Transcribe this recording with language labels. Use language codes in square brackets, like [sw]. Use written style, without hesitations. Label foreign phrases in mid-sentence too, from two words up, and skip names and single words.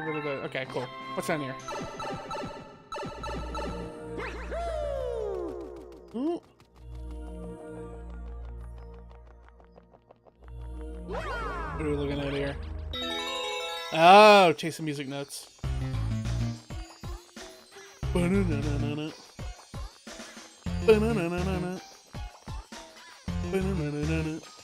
[en] Okay, cool. What's down here? Ooh. What are we looking at here? Oh, chasing music notes. Ba-na-na-na-na-na. Ba-na-na-na-na-na. Ba-na-na-na-na-na.